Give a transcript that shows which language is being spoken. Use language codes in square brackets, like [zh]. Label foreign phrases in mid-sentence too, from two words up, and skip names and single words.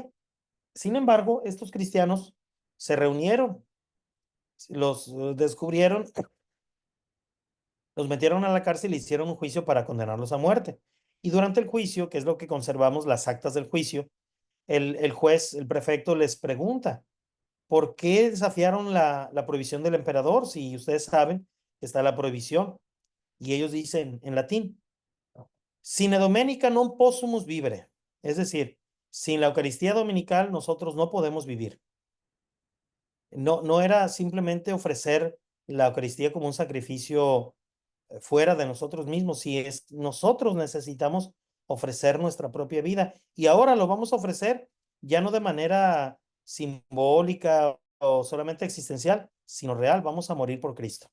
[es] Sin embargo, estos cristianos se reunieron, los descubrieron, los metieron a la cárcel y hicieron un juicio para condenarlos a muerte. Y durante el juicio, que es lo que conservamos, las actas del juicio, el juez, el prefecto les pregunta, ¿por qué desafiaron la prohibición del emperador? Si ustedes saben que está la prohibición. Y ellos dicen en latín, [la] sine domenica non possumus vivere. [es] Es decir, sin la Eucaristía dominical nosotros no podemos vivir. No era simplemente ofrecer la Eucaristía como un sacrificio fuera de nosotros mismos, si es nosotros necesitamos ofrecer nuestra propia vida y ahora lo vamos a ofrecer ya no de manera simbólica o solamente existencial, sino real, vamos a morir por Cristo.